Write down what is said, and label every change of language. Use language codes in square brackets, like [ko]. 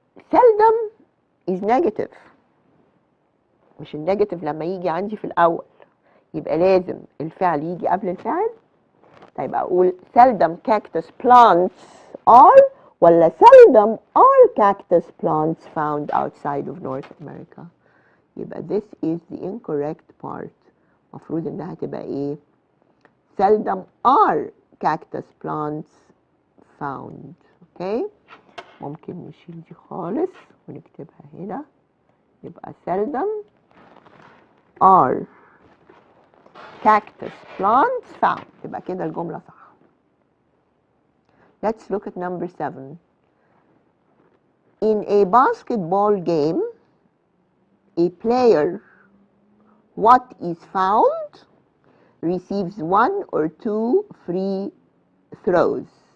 [en] Seldom is negative، [ar] مش النيجاتيف لما يجي عندي في الأول يبقى لازم الفعل يجي قبل الفعل. طيب أقول [en] seldom cactus plants are ولا seldom are cactus plants found outside of North America. يبقى this is the incorrect part. [ar] مفروض إنها تبقى إيه؟ [en] seldom are cactus plants found. [ar] أوكي؟ ممكن نشيل دي خالص ونكتبها هنا. [en] يبقى seldom are cactus plants found. [ar] يبقى كده الجملة صح. [en] Let's look at number 7. In a basketball game, a player what is fouled receives 1 or 2 free throws.